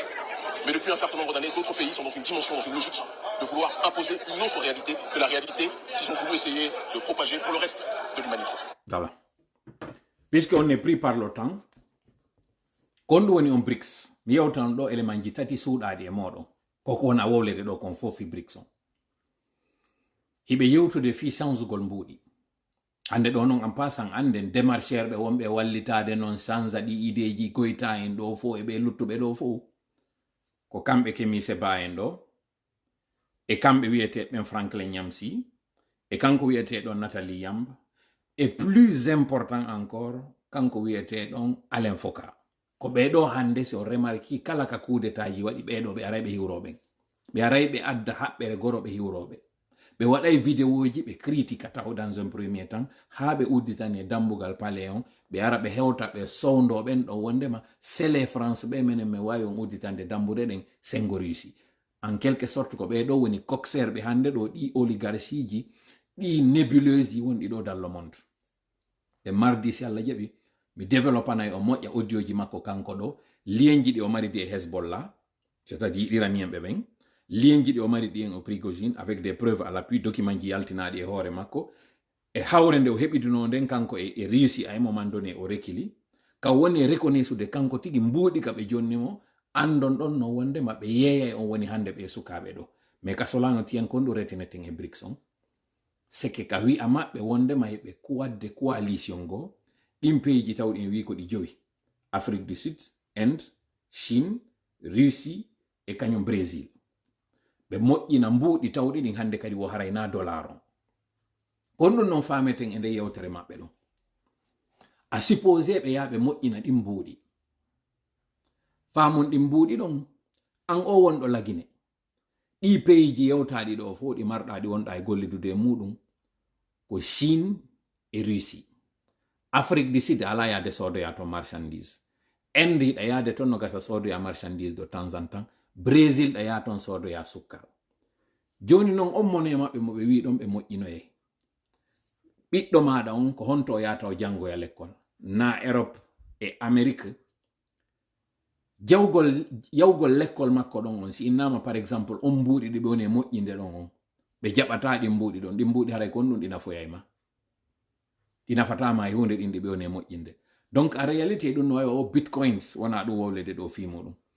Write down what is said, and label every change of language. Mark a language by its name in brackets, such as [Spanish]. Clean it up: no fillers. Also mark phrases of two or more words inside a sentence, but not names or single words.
[French] Mais depuis un certain nombre d'années, d'autres pays sont dans une dimension, dans une logique de vouloir imposer une autre réalité que la réalité qu'ils ont voulu essayer de propager pour le reste de l'humanité. Voilà. Puisqu'on est pris par l'OTAN, quand on est en BRICS, il y a autant d'éléments qui [Fula] tati souɗaɗi e moɗon koko wona wowlede ɗo kon fof fi BRICS on. Hiɓe yewtude fi sansugol mbuuɗi. Hande ɗo noon [French] en passant [Fula] anden démarchère ɓe wonɓe wallitade noon sansa ɗi ideji goyta en ɗo fo e ɓe luttuɓe ɗo fo ko kamɓe Kemi Seba en ɗo e kamɓe wiyeteɓen Franklin Nyamsi e kanko wiyeteɗon Nathalie Yamba [French] et plus important encore [Fula] kanko wiyeteɗon Alain Foka. Ko ɓeɗo hande si on remarki kala ka coup d'état ji waɗi ɓeɗo ɓe aray ɓe hiwroɓen, ɓe aray ɓe adda haɓɓere goro ɓe hiwroɓe, ɓe waɗay vidéoji ɓe critique taw [French] dans un premier temps [Fula] ha ɓe udditani dambugal palais on, ɓe ara ɓe hewta ɓe sowdoɓen ɗo wondema sele France ɓe menen mi wawi on udditande dambude ɗen sengo Russie. [French] En quelque sorte [Fula] ko ɓeɗo woni coxeur ɓe hande ɗo ɗi oligarchie ji ɗi nébuleuse ji wonɗi ɗo [French] dans le monde. [Fula] E mardi si Allah jaɓi mi développanayi o moƴƴa audio ji makko kanko ɗo, lienji ɗi o mari ɗi e Hezbollah, [French] c'est-à-dire iranien [Fula] ɓe ɓen, lienji ɗi o mari ɗi en o Prigozhin [French] avec des preuves à l'appui, [Fula] document ji yaltinaɗi e hoore makko, e hawre nde o heɓiduno nden kanko e [French] réussi à un moment donné [Fula] o rekili, ka woni reconnaissude kanko tigi mbuuɗi ka ɓe jonnimo, andon ɗon no wondema ɓe yeeyay on woni hande ɓe sukaɓe ɗo. Mais ka solano tiyan kon ɗo retineten e BRICS on, [French] c'est que [Fula] ka wi'a maɓɓe wondema heɓe wadde coalition go, ɗin pays ji tawɗi en wi ko ɗi jowi: Afrique du Sud, Inde, Chine, Russie e kañum Brésil. Ɓe moƴƴina mbuuɗi tawɗi ɗin hande kadi wo harayna dollar on. Kon ɗum noon fameten e nde yewtere maɓɓe ɗon. [French] A supposé [Fula] ɓe yaha ɓe moƴƴina ɗin mbuuɗi. Famon ɗin mbuuɗi ɗon, an o wonɗo lagine. Ɗi pays ji yewtaɗi ɗo fo ɗi marɗaɗi wonɗa e gollidude e muɗum ko Chine e Russie. Afrique du Sud ala yaade sodoya to marchandise. Inde hiɗa yaade ton no gasa sodoya marchandise [French] de temps en temps. [Fula] Brésil ɗa yaha ton sodoya sukkar. Joni noon on mone maɓɓe mo ɓe wi ɗon ɓe moƴƴinoye. Ɓiɗɗo maɗa on ko honto o yata o jangoya l'école. Na Europe e Amérique yawgol lekkol makko ɗon on si innama [French] par exemple [Fula] on mbuuɗi ɗi ɓe woni e moƴƴinde ɗon on ɓe jaɓata ɗi mbuuɗi ɗon ɗi mbuuɗi haray kon ɗum ɗi nafoyayma ɗi nafatama e hunde ɗin ɗi ɓe woni e moƴƴinde [French] donc en réalité [Fula] ɗum no wawi o bitcoins wona ɗum wowlede ɗo fi muɗum